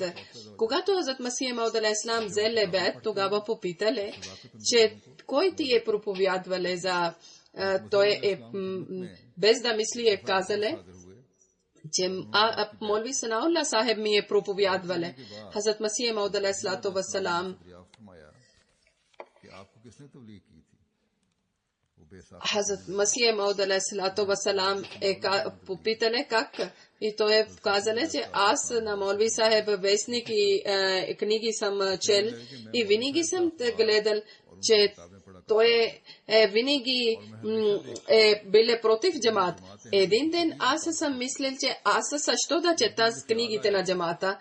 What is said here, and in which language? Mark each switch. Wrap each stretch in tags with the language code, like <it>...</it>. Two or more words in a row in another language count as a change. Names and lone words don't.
<bg>Когато Хазрат Масих Мауд алейхиссалам взеле бейт, тогава попитале, че кой ти е проповядвале за... Той е без да мисли е казале, че Молви Санаулlah Сахеб ми е проповядвале. Хазрат Масих Мауд</bg> <ar>عليه الصلاة والسلام.</ar> <bg>Хазрат Масих Мауд</bg> <ar>عليه الصلاة والسلام</ar> <bg>е попитале как. И той е казале, че аз на Молви Сахеб вестник и книги съм чел и винаги съм гледал, че той винаги е бил против джамат. Един ден аз съм мислил, че аз също да чета книгите на джамата.</bg>